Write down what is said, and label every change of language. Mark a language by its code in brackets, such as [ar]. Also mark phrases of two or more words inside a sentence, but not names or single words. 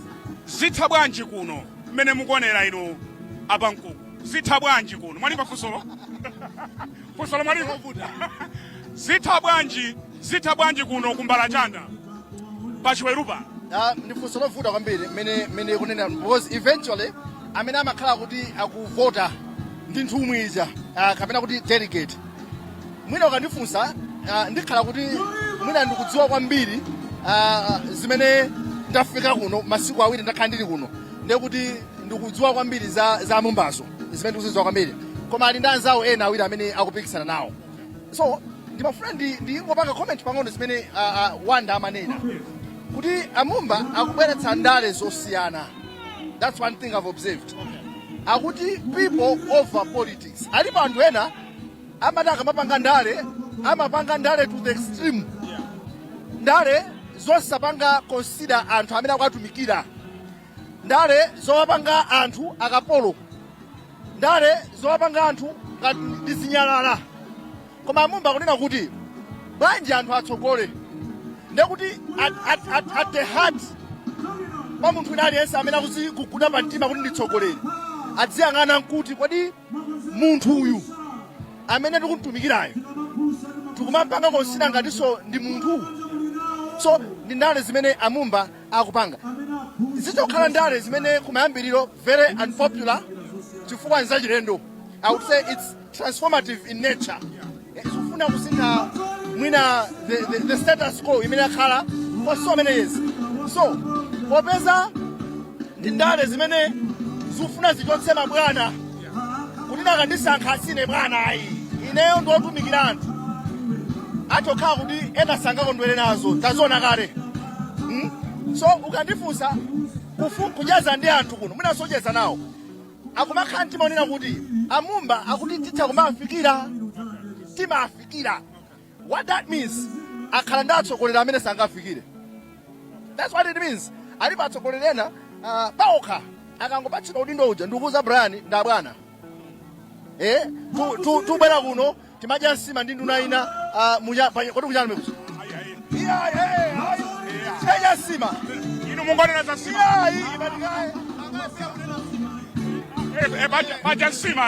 [ny] Zitha bwanji kuno mmene mukuonera inu Pankuku? Zitha bwanji kuno? Mwalipa fusolo? Fusolo mwalipa? Zitha bwanji kuno ku Mbalachanda pachiwerupa? Ndi funso lovuta kwambiri mene kunena, because eventually amene amakhala kuti akuvota ndi nthumwi ija kapena kuti delegate, mwina ukandifunsa ndikhala kuti mwina ndikudziwa kwambiri zimene ndafika kuno masiku awiri ndakhala ndili kuno, ndiye kuti ndikudziwa kwambiri za Mumbazo, zimene ndikuzidziwa kwambiri, koma ali ndi anzawo ena awiri amene akupikisana nawo. So ndimafuna ndingopanga comment pang'ono zimene Wanda amanena kuti Amumba akubweretsa ndale zosiyana. [en] That's one thing I've observed. Akuti people over politics. [ny] Alipo anthu ena amataka amapanga ndale [en] to the extreme. [ny] Ndale zosapanga consider anthu amene akwatumikira. Ndale zowapanga anthu akapolo. Ndale zowapanga anthu ndizinyalala. Koma Amumba kunena kuti bwanji anthu atsogole. Ndekuti [en] at the heart [ny] pa munthu wina aliyense amene akukuda pa mtima kuti nditsogolere adziyang'ana nkuti kodi munthu uyu amene tikumutumikirayo tikumapanga konsina ngatinso ndi munthu. So ndi ndale zimene Amumba akupanga. Zichokhala ndale zimene kumayambiriro [en] very unpopular [ny] chifukwa nzachilendo. [en] I would say it's transformative in nature. [ny] Zifuna kusintha mwina [en] the status quo [ny] imene akhala [en] for so many years. [ny] So popeza ndi ndale zimene zifuna zichotse mabwana kuti nakandisankha asine bwana ayi ineyo ndiotumikira anthu atokhala kuti ena sangakondwere nazo taziona kale. So ukandifunsa kujaza ndi anthu kuno mwina socheza nawo akumakhala mtima unena kuti Amumba akuti titha kumafikira timafikira. [en] What that means, [ny] akhala ndi atsogoleri amene sangafikire. [en] That's what it means. [ny] Alipo atsogoleri ena paokha akangopatsidwa udindo uja ndikuuza Brian ndabwana. Tubwera kuno timadya nsima ndi nduna ina kodi kuchana mekuzi. Tidya nsima. Inu mungonena za nsima? Badya nsima